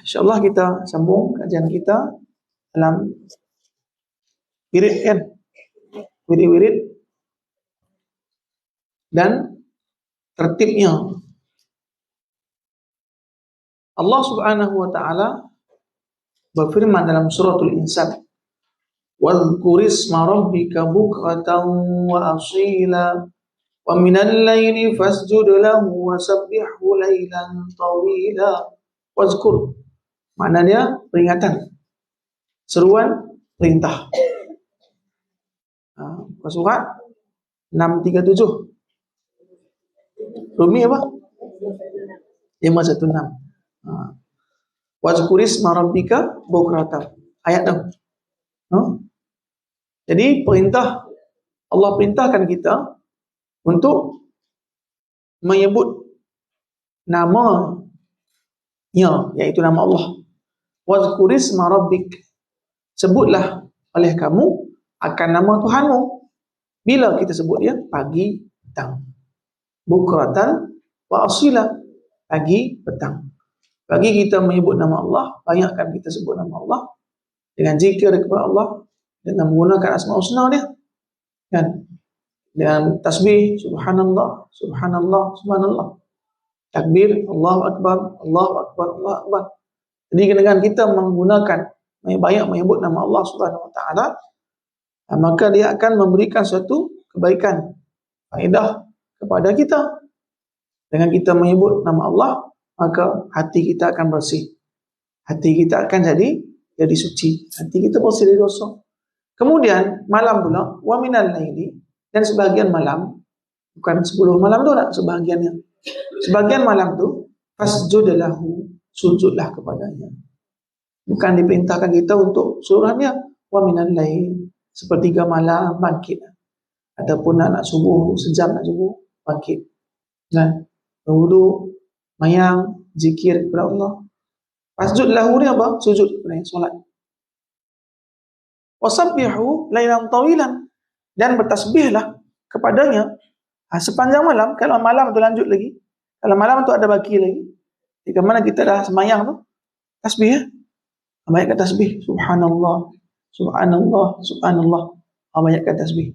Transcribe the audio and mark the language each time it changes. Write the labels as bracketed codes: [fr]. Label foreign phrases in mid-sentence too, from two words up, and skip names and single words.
[ms] Insya-Allah kita sambung kajian kita dalam wirid, kan? Wirid-wirid dan tertibnya. Allah [ar] سبحانه وتعالى [ms] berfirman dalam suratul Insan, [ar] "واذكر اسم ربك بكرة وأصيلا ومن الليل فاسجد له وسبحه ليلا طويلا." [ms] Wadhkur maknanya peringatan, seruan, perintah. Surat 637. Rumi apa? 516. [ar] واذكر اسم ربك بكرة. [ms] Ayat 6. Jadi perintah, Allah perintahkan kita untuk menyebut namanya, yaitu nama Allah. [ar] واذكر اسم ربك. [ms] Sebutlah oleh kamu akan nama Tuhanmu. Bila kita sebut dia? Pagi, petang. [ar] بكرة وأصيلا, [ms] pagi, petang. Pagi kita menyebut nama Allah, banyakkan kita sebut nama Allah dengan zikir kepada Allah, dengan menggunakan [ar] أسماء حسنى [ms] dia, kan? Dengan tasbih [ar] سبحان الله، سبحان الله، سبحان الله. تكبير الله أكبر، الله أكبر، الله أكبر. [ms] Jadi dengan kita menggunakan banyak menyebut nama Allah [ar] سبحانه وتعالى, [ms] maka dia akan memberikan suatu kebaikan, faedah kepada kita. Dengan kita menyebut nama Allah, maka hati kita akan bersih. Hati kita akan jadi suci. Hati kita bersih dari dosa. Kemudian malam pula, [ar] ومن الليل, [ms] dan sebahagian malam, bukan 10 malam tu nak, sebahagiannya. Sebahagian malam tu, [ar] فاسجد له, [ms] sujudlah kepadanya. Bukan diperintahkan kita untuk seluruhnya, [ar] ومن الليل, [ms] sepertiga malam bangkit. Ataupun nak subuh, sejam nak subuh, bangkit. Dan berwudu, mayang, zikir kepada Allah. [ar] فاسجد له [ms] ni apa? Sujud kepada solat. [ar] وسبحه ليلا طويلا, [ms] dan bertasbihlah kepadanya sepanjang malam. Kalau malam tu lanjut lagi, kalau malam tu ada baki lagi, jika mana kita dah semayang tu, tasbih ya. Banyakkan tasbih. [ar] سبحان الله، سبحان الله، سبحان الله. [ms] Banyakkan tasbih.